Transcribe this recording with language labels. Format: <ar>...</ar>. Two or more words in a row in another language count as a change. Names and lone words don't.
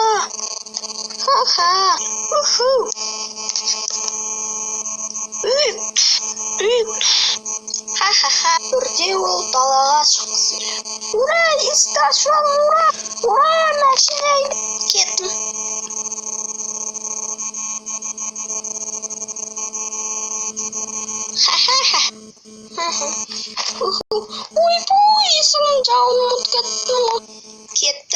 <kk>Ха-ха. Woohoo. Ха-ха-ха. Бірде ол далаға шыққысы келеді. Ура, есікті ашып ал, ура. Ура, машина кеттім. Ха-ха-ха. Ой-бой, есігін жауын ұмытып кеттім.</kk>